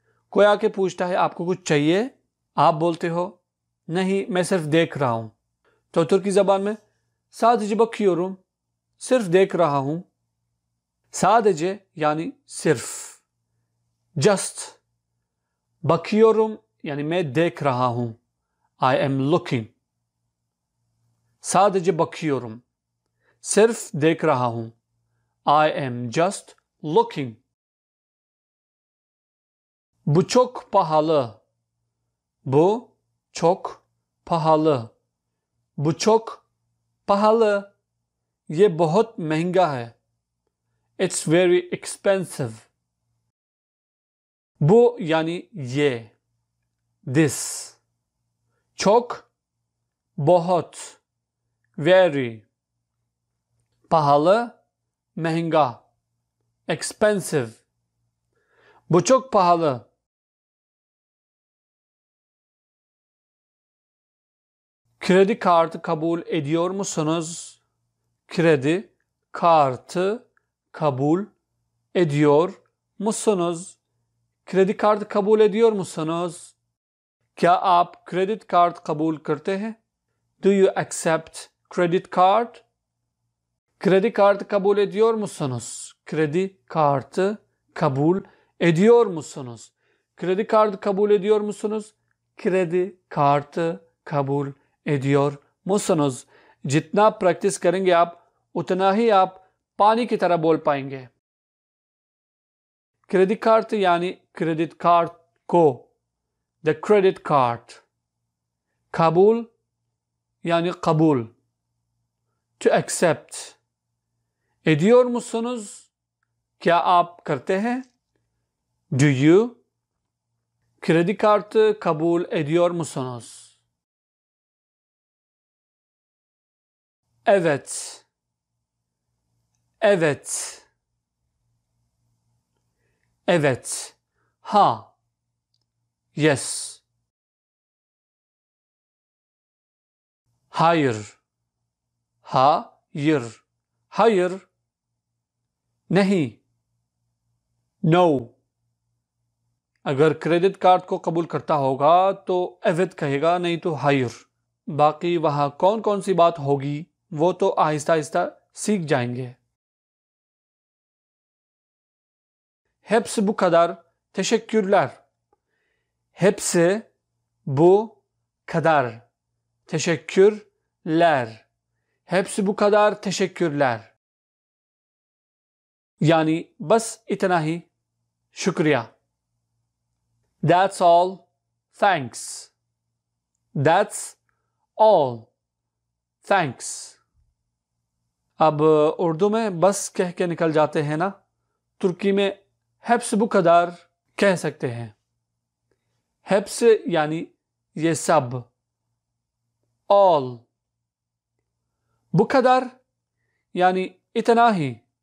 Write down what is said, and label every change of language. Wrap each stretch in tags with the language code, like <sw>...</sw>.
<hi>कोई आके पूछता है आपको कुछ चाहिए, आप बोलते हो नहीं, मैं सिर्फ देख रहा हूं। तो तुर्की जबान में</hi> <tr>सादजे बकियोरुम,</tr> <hi>सिर्फ देख रहा हूं। सादजे यानी सिर्फ, जस्ट। बकियोरुम यानी मैं देख रहा हूं,</hi> <en>I am looking.</en> <tr>Sadece bakıyorum,</tr> <hi>सिर्फ देख रहा हूं,</hi> <en>I am just looking.</en> <tr>Bu çok pahalı. Bu çok pahalı. Bu çok pahalı.</tr> <hi>ये बहुत महंगा है.</hi> <en>It's very expensive.</en> <tr>Bu yani ये, this. çok, बहुत, very. pahalı, महंगा, expensive. Bu çok pahalı. Kredi kartı kabul ediyor musunuz? Kredi kartı kabul ediyor musunuz? Kredi kartı kabul ediyor musunuz?</tr> <hi>क्या आप credit card कबूल करते हैं?</hi> <en>Do you accept credit card?</en> <tr>Kredi kartı kabul ediyor musunuz? Kredi kartı kabul ediyor musunuz? Kredi kartı kabul ediyor musunuz? Kredi kartı kabul ediyor musunuz?</tr> <hi>जितना practice करेंगे आप, उतना ही आप पानी की तरह बोल पाएंगे। क्रेडिट कार्ड यानी क्रेडिट कार्ड को, the credit card.</hi> <tr>kabul yani kabul, to accept. ediyor musunuz?</tr> <hi>क्या आप करते हैं?</hi> <en>Do you?</en> <tr>kredi kartı kabul ediyor musunuz? Evet. Evet. Evet. Ha. Yes. Hayır. Hayır. Hayır. नहीं. No.</tr> <hi>अगर क्रेडिट कार्ड को कबूल करता होगा तो एवेत कहेगा, नहीं तो हायर। बाकी वहां कौन कौन सी बात होगी वो तो आहिस्ता आहिस्ता सीख जाएंगे।</hi> <tr>Hepsi bu kadar. Teşekkürler. Hepsi Bu kadar. Teşekkürler. Hepsi bu kadar. Teşekkürler.</tr> <hi>Yani bas itna hi. Şükriya.</hi> <en>That's all. Thanks. That's all. Thanks.</en> <hi>अब उर्दू में बस कह के निकल जाते हैं ना, तुर्की में</hi> <tr>hepsi bu kadar</tr> <hi>कह सकते हैं. Hepsi यानी ये सब.</hi> <en>All.</en> <tr>Bu kadar yani इतना ही.</tr>